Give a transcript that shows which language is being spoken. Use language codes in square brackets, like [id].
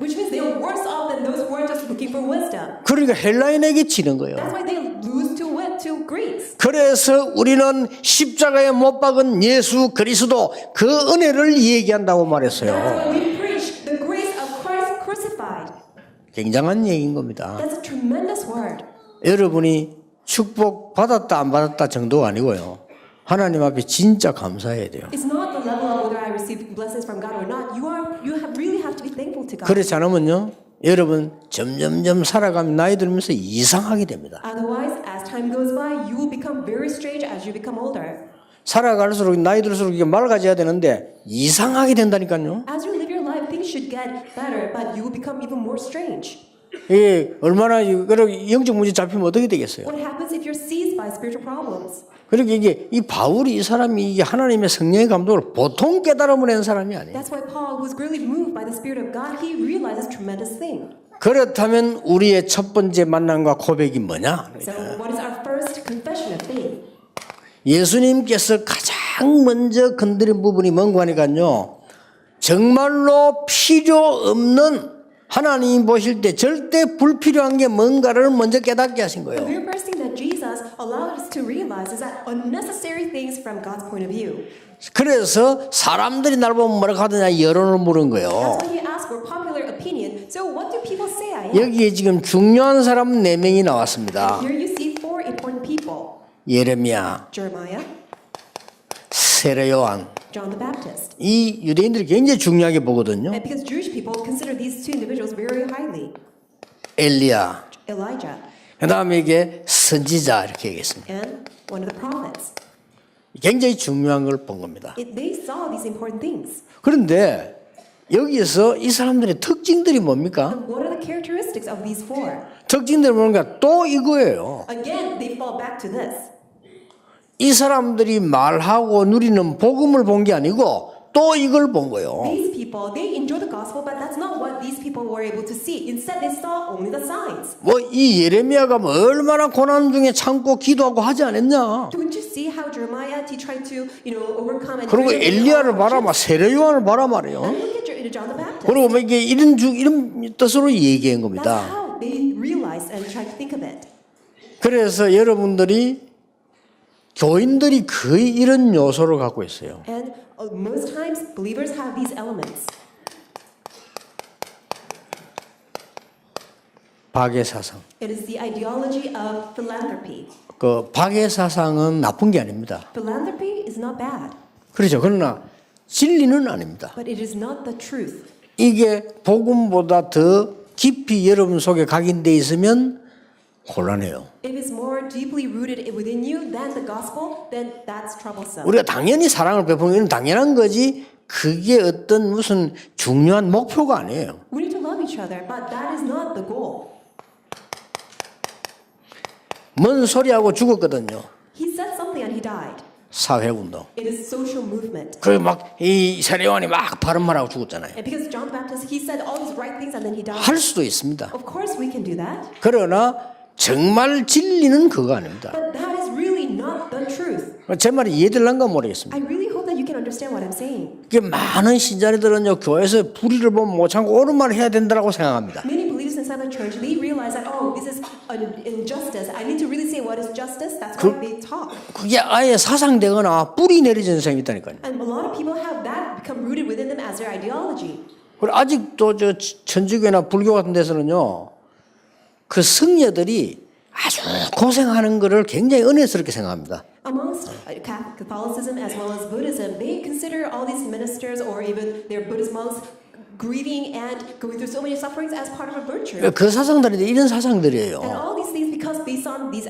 [en] Which means they are worse off than those who are just looking for wisdom. [ko] 그러니까 헬라인에게 지는 거예요. [en] That's why they lose to Greeks. [ko] 그래서 우리는 십자가에 못 박은 예수 그리스도 그 은혜를 얘기한다고 [en] That's [ko] 말했어요. [en] why we preach the grace of Christ crucified. [ko] 굉장한 얘기인 겁니다. [en] That's a tremendous word. [ko] 여러분이 축복 받았다 안 받았다 정도가 아니고요. 하나님 앞에 진짜 감사해야 돼요. [en] It's not the level of whether I receive blessings from God or not. Really have to be thankful to God. [ko] 그렇지 않으면요. 여러분 점점점 살아가면 나이 들면서 이상하게 됩니다. [en] Otherwise, as time goes by, you will become very strange as you become older. [ko] 살아갈수록 나이 들수록 이게 맑아져야 되는데 이상하게 된다니까요. [en] As you live your life, things should get better, but you will become even more strange. [ko] 이게 얼마나 영적 문제 잡히면 어떻게 되겠어요? [en] What happens if you're seized by spiritual problems? [ko] 그러니까 이게 이 바울이 이 사람이 이게 하나님의 성령의 감동을 보통 깨달음을 낸 사람이 아니에요. [en] That's why Paul, who was greatly moved by the Spirit of God, he realizes tremendous thing. [ko] 그렇다면 우리의 첫 번째 만남과 고백이 뭐냐? [en] So, what is our first confession of faith? [ko] 예수님께서 가장 먼저 건드린 부분이 뭔가 하니까요. 정말로 필요 없는 하나님 보실 때 절대 불필요한 게 뭔가를 먼저 깨닫게 하신 [en] The [ko] 거예요. [en] very first thing that Jesus allowed us to realize is that unnecessary things from God's point of view. [ko] 그래서 사람들이 날 보면 뭐라고 하느냐 여론을 물은 거예요. [en] That's why he asked for popular opinion. So what do people say I am? [ko] 여기에 지금 중요한 사람 4명이 나왔습니다. [en] Here you see four important people. [ko] 예레미야, [en] Jeremiah, [ko] 세례 요한. [en] John the Baptist. [ko] 이 유대인들이 굉장히 중요하게 보거든요. [en] And because Jewish people consider these two individuals very highly. [ko] 엘리야, [en] Elijah [ko] 그 다음에 이게 선지자 이렇게 얘기했습니다. [en] and one of the prophets. [ko] 굉장히 중요한 걸 본 겁니다. [en] They saw these important things. [ko] 그런데 여기에서 이 사람들의 특징들이 뭡니까? [en] And what are the characteristics of these four? [ko] 특징들이 뭔가 또 이거예요. [en] Again, they fall back to this. [ko] 이 사람들이 말하고 누리는 복음을 본 게 아니고 또 이걸 본 거예요. [en] These people, they enjoy the gospel, but that's not what these people were able to see. Instead, they saw only the signs. [ko] 뭐 이 예레미야가 뭐 얼마나 고난 중에 참고 기도하고 하지 않았냐? [en] Don't you see how Jeremiah he tried to, overcome and [ko] 그리고 엘리야를 봐라, 막 세례 요한을 봐라 말이에요. [en] And look at John the Baptist. [ko] 그리고 뭐 이게 이런 뜻으로 얘기한 [en] That's [ko] 겁니다. [en] how they realized and tried to think of it. [ko] 그래서 여러분들이 교인들이 거의 이런 요소를 갖고 있어요. [en] And most times, believers have these elements. [ko] 박해 사상. [en] It is the ideology of philanthropy. [ko] 그 박해 사상은 나쁜 게 아닙니다. [en] Philanthropy is not bad, [ko] 그렇죠. 그러나 진리는 아닙니다. [en] but it is not the truth. [ko] 이게 복음보다 더 깊이 여러분 속에 각인돼 있으면 곤란해요. [en] If it's more deeply rooted within you than the gospel, then that's troublesome. [ko] 우리가 당연히 사랑을 베푸는 건 당연한 거지 그게 어떤 무슨 중요한 목표가 아니에요. [en] We need to love each other, but that is not the goal. [ko] 뭔 소리하고 죽었거든요. [en] He said something and he died. [ko] 사회운동. [en] It is social movement. [ko] 그 막 이 세례요한이 막 바른 말하고 죽었잖아요. [en] And because John the Baptist, he said all these right things and then he died. [ko] 할 수도 있습니다. [en] Of course we can do that. [ko] 그러나 정말 진리는 그거 아닙니다. [en] But that is really not the truth. [ko] 제 말이 이해될란가 모르겠습니다. [en] I really hope that you can understand what I'm saying. [ko] 이게 많은 신자들은요 교회에서 불의를 보면 못 참고 옳은 말을 해야 된다고 생각합니다. [en] Many believers inside the church, they realize that, oh, this is an injustice. I need to really say what is justice. That's why they talk. [ko] 그게 아예 사상되거나 뿌리 내려진 사람이 있다니까요. [en] And a lot of people have that become rooted within them as their ideology. [ko] 그리고 아직도 저 천주교나 불교 같은 데서는요 그 승려들이 아주 고생하는 것을 굉장히 은혜스럽게 생각합니다. [en] Amongst Catholicism as well as Buddhism, they consider all these ministers or even their Buddhist monks grieving and going through so many sufferings as part of a virtue. [ko] 그 사상들이 이런 사상들이에요. [en] all these things because based on these